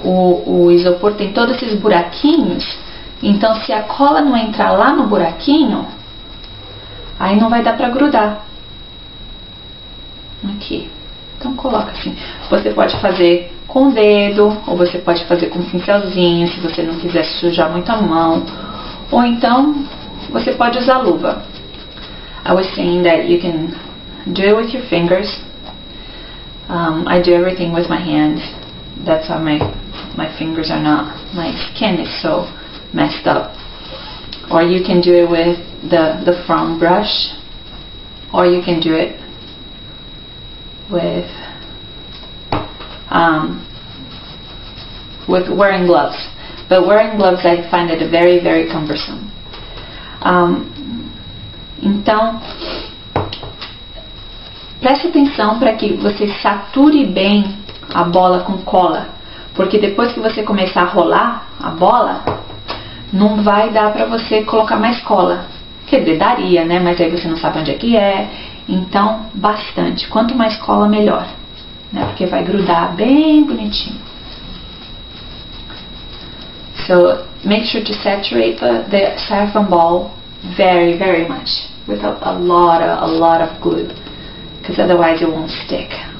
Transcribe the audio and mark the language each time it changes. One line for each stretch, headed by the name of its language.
Portuguese: O isopor tem todos esses buraquinhos. Então se a cola não entrar lá no buraquinho, aí não vai dar pra grudar. Aqui. Então coloca assim. Você pode fazer com o dedo, ou você pode fazer com um pincelzinho, se você não quiser sujar muito a mão. Ou então você pode usar luva.
English: I was saying that you can do it with your fingers. I do everything with my hands. That's how my fingers are not, my skin is so messed up. Or you can do it with the foam brush, or you can do it with wearing gloves. But wearing gloves, I find it very, very cumbersome.
Portuguese: Então, preste atenção para que você sature bem a bola com cola, porque depois que você começar a rolar a bola, não vai dar pra você colocar mais cola. Quer dizer, daria, né? Mas aí você não sabe onde é que é. Então, bastante. Quanto mais cola, melhor, né? Porque vai grudar bem bonitinho.
English: So, make sure to saturate the styrofoam ball very, very much with a lot of glue, because otherwise it won't stick.